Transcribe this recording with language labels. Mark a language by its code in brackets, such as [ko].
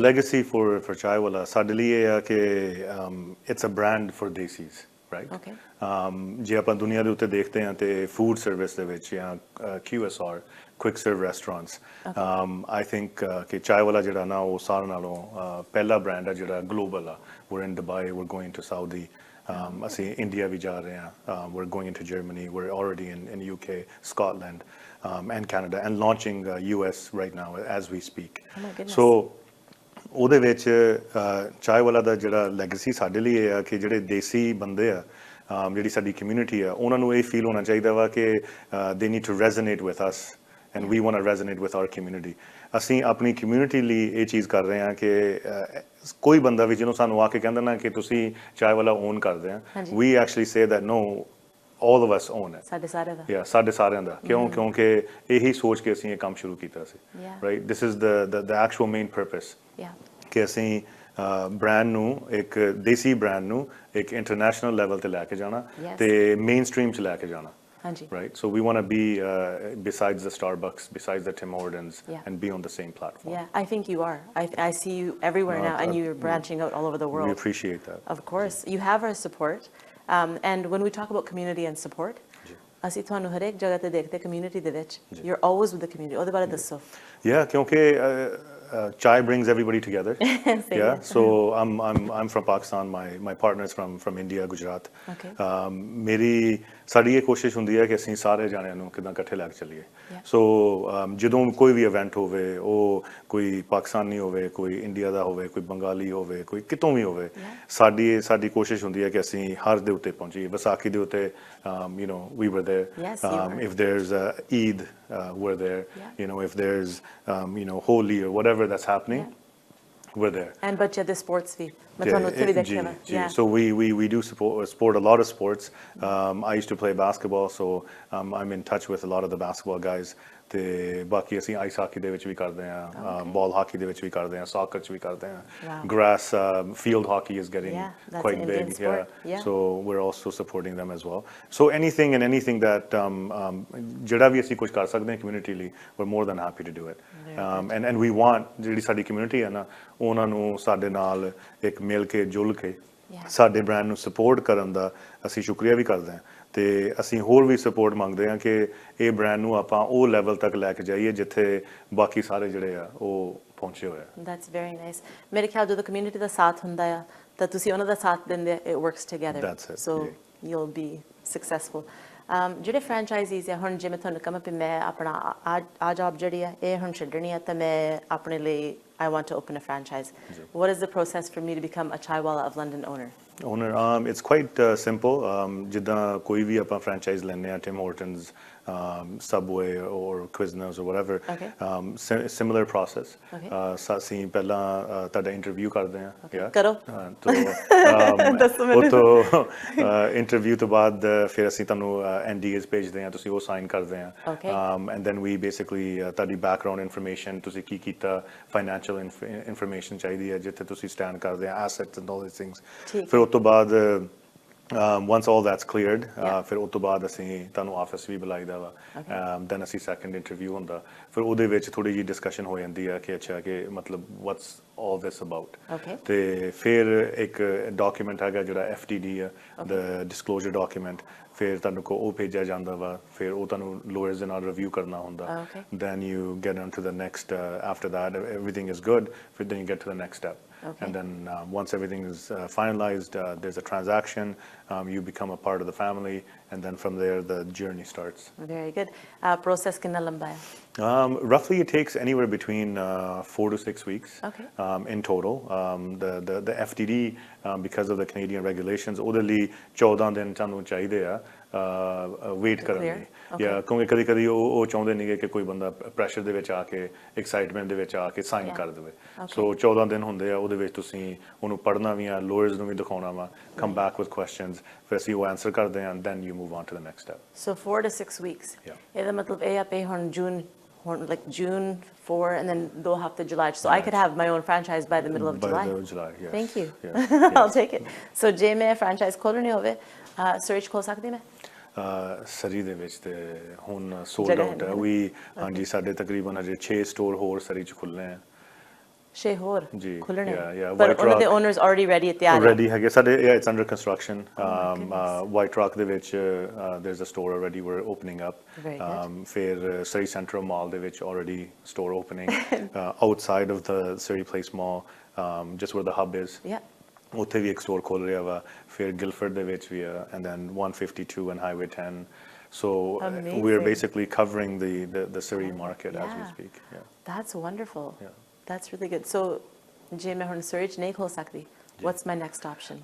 [en] the legacy for CHAIIWALA [pa] ਸਾਡੇ ਲਈ ਇਹ ਆ ਕਿ [en] it's a brand for desis right [pa] ਜੇ ਆਪਾਂ ਦੁਨੀਆ ਦੇ ਉੱਤੇ ਦੇਖਦੇ ਹਾਂ ਤੇ ਫੂਡ ਸਰਵਿਸ ਦੇ ਵਿੱਚ ਜਾਂ [en] QSR quick serve restaurants I think [pa] ਕਿ CHAIIWALA ਜਿਹੜਾ ਨਾ ਉਹ ਸਾਰਿਆਂ ਨਾਲੋਂ ਪਹਿਲਾ ਬ੍ਰਾਂਡ ਆ ਜਿਹੜਾ ਗਲੋਬਲ ਆ [en] we're in Dubai we're going to Saudi [pa] ਅਸੀਂ ਇੰਡੀਆ ਵੀ ਜਾ ਰਹੇ ਹਾਂ [en] we're going into Germany we're already in UK Scotland and Canada and launching US right now as we speak so [pa] ਉਹਦੇ ਵਿੱਚ CHAIIWALA ਦਾ ਜਿਹੜਾ ਲੈਗੇਸੀ ਸਾਡੇ ਲਈ ਇਹ ਆ ਕਿ ਜਿਹੜੇ ਦੇਸੀ ਬੰਦੇ ਆ ਜਿਹੜੀ ਸਾਡੀ ਕਮਿਊਨਿਟੀ ਆ ਉਹਨਾਂ ਨੂੰ ਇਹ ਫੀਲ ਹੋਣਾ ਚਾਹੀਦਾ ਵਾ ਕਿ [en] they need to resonate with us and we want to resonate with our community. [pa] ਅਸੀਂ ਆਪਣੀ community ਲਈ ਇਹ ਚੀਜ਼ ਕਰ ਰਹੇ ਹਾਂ ਕਿ ਕੋਈ ਬੰਦਾ ਵੀ ਜਿਹਨੂੰ ਸਾਨੂੰ ਆ ਕੇ ਕਹਿੰਦਾ ਨਾ ਕਿ ਤੁਸੀਂ ਚਾय ਵਾਲਾ own ਕਰਦੇ ਆ, [en] we actually say that no, all of us own it. [pa] ਸਾਡੇ ਸਾਰਿਆਂ ਦਾ ਸਾਡੇ ਸਾਰਿਆਂ ਦਾ ਕਿਉਂਕਿ ਇਹੀ ਸੋਚ ਕੇ ਅਸੀਂ ਇਹ ਕੰਮ ਸ਼ੁਰੂ ਕੀਤਾ ਸੀ, [en] right? This is the actual main purpose [pa] ਕਿ ਅਸੀਂ ਬ੍ਰਾਂਡ ਨੂੰ ਇੱਕ ਦੇਸੀ ਬ੍ਰਾਂਡ ਨੂੰ ਇੱਕ ਇੰਟਰਨੈਸ਼ਨਲ ਲੈਵਲ ਤੇ ਲੈ ਕੇ ਜਾਣਾ ਤੇ ਮੇਨ ਸਟ੍ਰੀਮ 'ਚ ਲੈ ਕੇ ਜਾਣਾ, right? [en] So we want to be besides the Starbucks, besides the Tim Hortons, and be on the same platform. Yeah, I think you are. I see you everywhere now, and you're branching out all over the world. We appreciate that. Of course, you have our support, and when we talk about community and support, [pa] ਅਸੀਂ ਤੁਹਾਨੂੰ ਹਰ ਇੱਕ ਜਗ੍ਹਾ ਤੇ ਦੇਖਦੇ community ਦੇ ਵਿੱਚ, [en] you're always with the community. [pa] ਉਹਦੇ ਬਾਰੇ ਦੱਸੋ. [en] Yeah, ਕਿਉਂਕਿ chai brings everybody together. Yeah, so I'm from Pakistan. My partner is from India, Gujarat. [pa] ਮੇਰੀ ਸਾਡੀ ਇਹ ਕੋਸ਼ਿਸ਼ ਹੁੰਦੀ ਹੈ ਕਿ ਅਸੀਂ ਸਾਰੇ ਜਾਣਿਆਂ ਨੂੰ ਕਿਦਾਂ ਇਕੱਠੇ ਲੈ ਕੇ ਚੱਲੀਏ। ਸੋ ਜਦੋਂ ਕੋਈ ਵੀ ਇਵੈਂਟ ਹੋਵੇ, ਉਹ ਕੋਈ ਪਾਕਿਸਤਾਨੀ ਹੋਵੇ, ਕੋਈ ਇੰਡੀਆ ਦਾ ਹੋਵੇ, ਕੋਈ ਬੰਗਾਲੀ ਹੋਵੇ, ਕੋਈ ਕਿਤੋਂ ਵੀ ਹੋਵੇ, ਸਾਡੀ ਕੋਸ਼ਿਸ਼ ਹੁੰਦੀ ਹੈ ਕਿ ਅਸੀਂ ਹਰ ਦੇ ਉੱਤੇ ਪਹੁੰਚੀਏ। ਵਿਸਾਖੀ ਦੇ ਉੱਤੇ [en] you know, we were there. If there's Eid, we're there. You know, if there's you know, Holi or whatever that's happening, we're there. [pa] And ਬੱਚੇ ਦੇ sports ਵੀ ਮੈਂ ਤੁਹਾਨੂੰ ਉੱਥੇ ਵੀ ਦੇਖਿਆ ਵਾ। [en] So we do support a lot of sports. I used to play basketball, so I'm in touch with a lot of the basketball guys. [pa] ਤੇ ਬਾਕੀ ਅਸੀਂ ਆਈਸ ਹਾਕੀ ਦੇ ਵਿੱਚ ਵੀ ਕਰਦੇ ਹਾਂ, ਬਾਲ ਹਾਕੀ ਦੇ ਵਿੱਚ ਵੀ ਕਰਦੇ ਹਾਂ, ਸੌਕਰ 'ਚ ਵੀ ਕਰਦੇ ਹਾਂ, [en] grass field hockey is getting quite big. So we're also supporting them as well. So anything that [pa] ਜਿਹੜਾ ਵੀ ਅਸੀਂ ਕੁਝ ਕਰ ਸਕਦੇ ਹਾਂ [en] community ਲਈ, we're more than happy to do it. And we want [pa] ਜਿਹੜੀ ਸਾਡੀ community ਹੈ ਨਾ, ਉਹਨਾਂ ਨੂੰ ਸਾਡੇ ਨਾਲ ਇੱਕ ਮਿਲ ਕੇ ਜੁਲ ਕੇ ਸਾਡੇ ਬ੍ਰਾਂਡ ਨੂੰ ਸਪੋਰਟ ਕਰਨ ਦਾ ਅਸੀਂ ਸ਼ੁਕਰੀਆ ਵੀ ਕਰਦੇ ਹਾਂ ਤੇ ਅਸੀਂ ਹੋਰ ਵੀ ਸਪੋਰਟ ਮੰਗਦੇ ਹਾਂ ਕਿ ਇਹ ਬ੍ਰਾਂਡ ਨੂੰ ਆਪਾਂ ਉਹ ਲੈਵਲ ਤੱਕ ਲੈ ਕੇ ਜਾਈਏ ਜਿੱਥੇ ਬਾਕੀ ਸਾਰੇ ਜਿਹੜੇ ਆ ਉਹ ਪਹੁੰਚੇ ਹੋਏ ਆ। [en] That's very nice. [pa] ਮੇਰੇ ਖਿਆਲ ਜਦੋਂ ਕਮਿਊਨਿਟੀ ਦਾ ਸਾਥ ਹੁੰਦਾ ਆ ਤਾਂ ਤੁਸੀਂ ਉਹਨਾਂ ਦਾ ਸਾਥ ਦਿੰਦੇ, [en] it works together. That's it. So you'll be successful. [pa] ਜਿਹੜੇ ਫਰੈਂਚਾਈਜ਼ੀਜ਼ ਆ, ਹੁਣ ਜਿਵੇਂ ਤੁਹਾਨੂੰ ਕਹਾਂ ਵੀ ਮੈਂ ਆਪਣਾ ਆ ਜੌਬ ਜਿਹੜੀ ਆ ਇਹ ਹੁਣ ਛੱਡਣੀ ਆ ਤਾਂ ਮੈਂ ਆਪਣੇ ਲਈ [en] I want to open a franchise. What is the process for me to become a CHAIIWALA of London owner? It's quite simple. [pa] ਜਿੱਦਾਂ ਕੋਈ ਵੀ ਆਪਾਂ franchise ਲੈਂਦੇ ਆ, Tim Hortons, Subway or Quiznos or whatever, similar process. ਅਸੀਂ ਪਹਿਲਾਂ ਤੁਹਾਡਾ interview ਕਰਦੇ ਆ। ਕਰੋ। ਉਹ ਤੋਂ ਇੰਟਰਵਿਊ ਤੋਂ ਬਾਅਦ ਫਿਰ ਅਸੀਂ ਤੁਹਾਨੂੰ NDAs ਭੇਜਦੇ ਆ, ਤੁਸੀਂ ਉਹ ਸਾਈਨ ਕਰਦੇ ਆ, [en] and then we basically [pa] ਤੁਹਾਡੀ background information, ਤੁਸੀਂ ਕੀ ਕੀਤਾ, financial information ਚਾਹੀਦੀ ਹੈ ਜਿੱਥੇ ਤੁਸੀਂ ਸਟੈਂਡ ਕਰਦੇ ਆ, [en] assets and all these things. [pa] ਫਿਰ ਉਸ ਤੋਂ ਬਾਅਦ [en] once all that's cleared, [pa] ਫਿਰ ਉਸ ਤੋਂ ਬਾਅਦ ਅਸੀਂ ਤੁਹਾਨੂੰ ਆਫਿਸ ਵੀ ਬੁਲਾਈਦਾ ਵਾ, then ਅਸੀਂ ਸੈਕੰਡ ਇੰਟਰਵਿਊ ਹੁੰਦਾ, ਫਿਰ ਉਹਦੇ ਵਿੱਚ ਥੋੜੀ ਜਿਹੀ ਡਿਸਕਸ਼ਨ ਹੋ ਜਾਂਦੀ ਹੈ ਕਿ ਅੱਛਾ ਕਿ ਮਤਲਬ [en] what's all this about, [pa] ਤੇ ਫਿਰ ਇੱਕ ਡਾਕੂਮੈਂਟ ਹੈਗਾ ਜਿਹੜਾ FTD ਆ, [en] the disclosure document, [pa] ਫਿਰ ਤੁਹਾਨੂੰ ਕੋ ਉਹ ਭੇਜਿਆ ਜਾਂਦਾ ਵਾ, ਫਿਰ ਉਹ ਤੁਹਾਨੂੰ lawyers ਦੇ ਨਾਲ ਰਿਵਿਊ ਕਰਨਾ ਹੁੰਦਾ, [en] then you get on to the next, after that everything is good, then you get to the next step. And then once everything is finalized, there's a transaction, you become a part of the family, and then from there the journey starts. Very good. [pa] Process kinna lamba hai? [en] Roughly it takes anywhere between 4 to 6 weeks in total. The FTD, because of the Canadian regulations, [pa] ਉਹਦੇ ਲਈ 14 ਦਿਨ ਤੁਹਾਨੂੰ ਚਾਹੀਦੇ ਆ wait ਕਰਨ ਲਈ। ਕਿਉਂਕਿ ਕਦੀ ਕਦੀ ਉਹ ਚਾਹੁੰਦੇ ਨਹੀਂਗੇ ਕਿ ਕੋਈ ਬੰਦਾ ਪ੍ਰੈਸ਼ਰ ਦੇ ਵਿੱਚ ਆ ਕੇ, ਐਕਸਾਈਟਮੈਂਟ ਦੇ ਵਿੱਚ ਆ ਕੇ ਸਾਈਨ ਕਰ ਦੇਵੇ। ਸੋ 14 ਦਿਨ ਹੁੰਦੇ ਆ, ਉਹਦੇ ਵਿੱਚ ਤੁਸੀਂ ਉਹਨੂੰ ਪੜ੍ਹਨਾ ਵੀ ਆ, ਲਾਇਰਸ ਨੂੰ ਵੀ ਦਿਖਾਉਣਾ ਵਾ, [en] come back with questions, [pa] ਫਿਰ ਅਸੀਂ ਉਹ ਆਨਸਰ ਕਰਦੇ ਹਾਂ, [en] Then you move on to the next step. So 4 to 6 weeks. [pa] ਇਹਦਾ ਮਤਲਬ ਇਹ ਆ ਪਈ ਹੁਣ June 4 and then 2 ਹਫ਼ਤੇ July, [en] so I could have my own franchise by the middle of July. By July, yes. Thank you. I'll take it. [pa] So ਜੇ ਮੈਂ franchise ਖੋਲਣੀ ਹੋਵੇ, ਸਰਚ ਖੋਲ ਸਕਦੀ ਮੈਂ? ਸਰੀ ਦੇ ਵਿੱਚ ਤੇ ਹੁਣ ਸੋਲਡ ਆਊਟ ਹੈ ਵੀ। ਹਾਂਜੀ, ਸਾਡੇ ਤਕਰੀਬਨ ਅਜੇ 6 ਸਟੋਰ ਹੋਰ ਸਰੀ ਚ ਖੁੱਲ੍ਹੇ ਆ। 6 ਹੋਰ ਖੁੱਲ੍ਹਣੇ ਪਰ ਉਹਨਾਂ ਦੇ ਓਨਰਸ ਆਲਰੇਡੀ ਰੈਡੀ ਤਿਆਰ ਰੈਡੀ ਹੈਗੇ ਸਾਡੇ। [en] It's under construction. [pa] White rock ਦੇ ਵਿੱਚ [en] there's a store already we're opening up. [pa] ਫਿਰ Surrey Central Mall ਦੇ ਵਿੱਚ [en] already store opening. Outside of the Surrey Place Mall, just where the hub is, [pa] ਉੱਥੇ ਵੀ ਇੱਕ ਸਟੋਰ ਖੋਲ ਰਿਹਾ ਵਾ। ਫਿਰ ਗਿਲਫਰਡ ਦੇ ਵਿੱਚ ਵੀ ਆ, [en] and then 152 and Highway 10. So we're basically covering the Surrey market as we speak. That's wonderful. That's really good. [pa] So ਜੇ ਮੈਂ ਹੁਣ Surrey ਚ ਨਹੀਂ ਖੋਲ ਸਕਦੀ, [en] what's my next option?